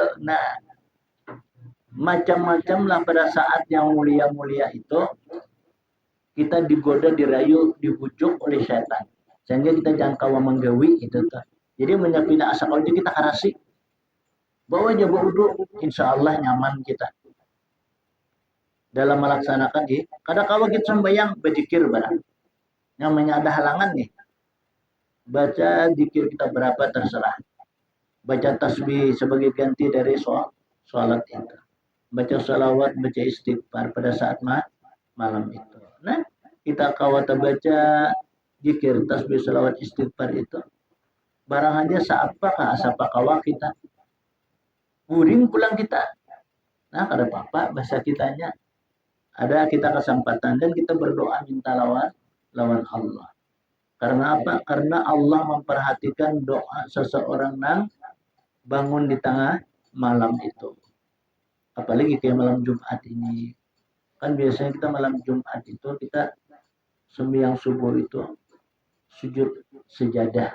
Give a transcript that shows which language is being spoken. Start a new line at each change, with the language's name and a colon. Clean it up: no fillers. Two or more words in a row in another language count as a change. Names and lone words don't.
Indonesian: Nah, macam-macam lah pada saat yang mulia-mulia itu kita digoda, dirayu, dibujuk oleh setan.
Banjar: Sehingga kita jangan kawa menggawi itu tuh. Jadi menyapina asa kalau kita karasi. Bawa aja wudu,
Arabic: إن شاء الله
Banjar: nyaman kita.
Indonesian: Dalam melaksanakan kadang kalau kita sembahyang berzikir barang. Namanya ada halangan nih. Baca zikir kita berapa terserah. Baca tasbih sebagai ganti dari sholat itu. Baca salawat, baca istighfar pada saat malam itu.
Banjar: Nah, kita kawata baca zikir, tasbih, salawat, istighfar itu. Barang aja siapa kawa kita. Guring pulang kita. Nah, kada apa-apa bahasa kitanya. Ada kita kesempatan dan kita berdoa minta lawan Allah.
Indonesian: Karena apa? Karena Allah memperhatikan doa seseorang yang bangun di tengah malam itu. Apalagi kayak malam Jumat ini. Kan biasanya kita malam Jumat itu kita sembahyang subuh itu sujud sejadah.